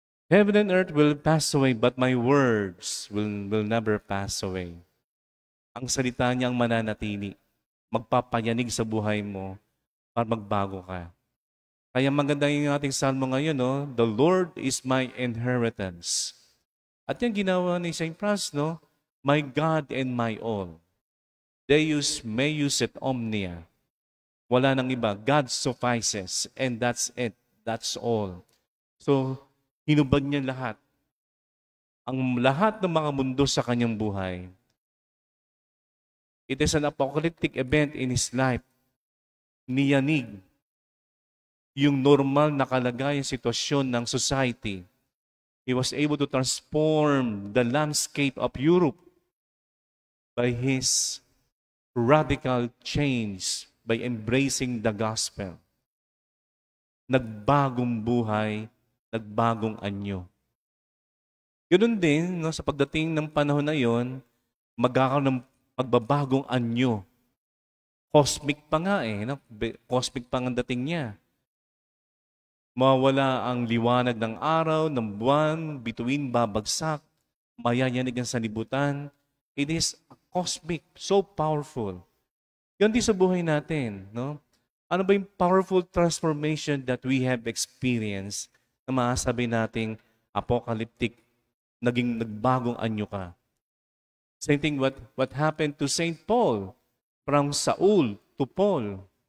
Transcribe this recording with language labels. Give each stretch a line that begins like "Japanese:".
English: Heaven and earth will pass away, but my words will never pass away.
Filipino: Ang salita niya ang mananatili. Magpapayanig sa buhay mo para magbago ka. Kaya maganda yung ating salmo ngayon, no?
English: The Lord is my inheritance.
Filipino: At yan ginawa ni St. Francis, no?
English: My God and my all.
Latin: Deus meus et omnia.
Filipino: Wala nang iba.
English: God suffices. And that's it. That's all.
Filipino: So, hinubad niya lahat. Ang lahat ng mga mundo sa kanyang buhay.
English: It is an apocalyptic event in his life.
Filipino: Niyanig yung normal na kalagayan sitwasyon ng society.
English: He was able to transform the landscape of Europe by his radical change, by embracing the gospel.
Filipino: Nagbagong buhay, nagbagong anyo. Ganoon din, no, sa pagdating ng panahon na yon, magkakaroon ng pagbabagong anyo. Cosmic pa nga no? Cosmic pa ang dating niya. Mawala ang liwanag ng araw, ng buwan, bituin babagsak, mayayanig ang sanibutan.
English: It is cosmic, so powerful.
Filipino: Yan din sa buhay natin, no? Ano ba yung
English: powerful transformation that we have experienced
Filipino: na maasabi nating apocalyptic, naging nagbagong anyo ka?
English: Same thing what happened to St. Paul, from Saul to Paul.